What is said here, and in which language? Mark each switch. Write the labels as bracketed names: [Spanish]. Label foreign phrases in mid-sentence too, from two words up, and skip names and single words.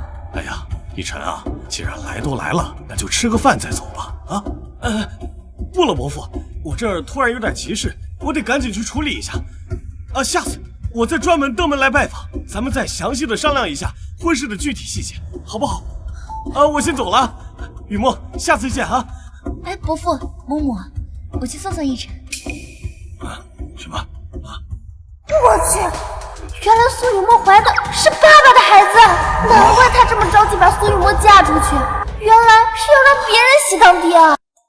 [Chinese] 哎呀，奕晨啊，既然來都來了，那就吃個飯再走吧。啊，不了，伯父，我這兒突然有點急事，我得趕緊去處理一下。啊，下次我再專門登门來拜訪，咱們再詳細的商量一下婚事的具體細節，好不好？啊，我先走了，雨墨，下次见啊！哎，伯父、嬷嬷，我去送送奕晨。什么？我去，原来蘇雨墨懷的是爸爸的孩子，難怪他這麼着急把蘇雨墨嫁出去，原來是要讓別人喜當爹啊！